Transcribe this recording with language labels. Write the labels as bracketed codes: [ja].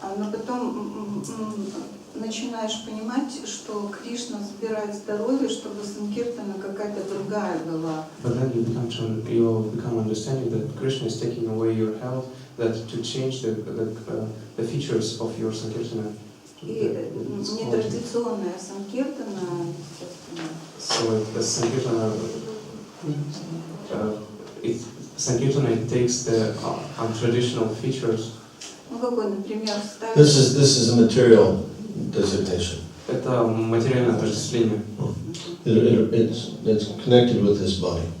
[ru] но потом начинаешь понимать, что Кришна забирает здоровье, чтобы санкиртана какая-то другая была. [en] But then you become understanding that Krishna is taking away your health, that to change the features of your sankirtana. [ru] И нетрадиционная санкиртана, естественно. [en] So the sankirtana takes the untraditional features. [ru] Ну какой, например, [en] This is a material designation. [ru] Это материальное отождествление. [en] It's connected with this body.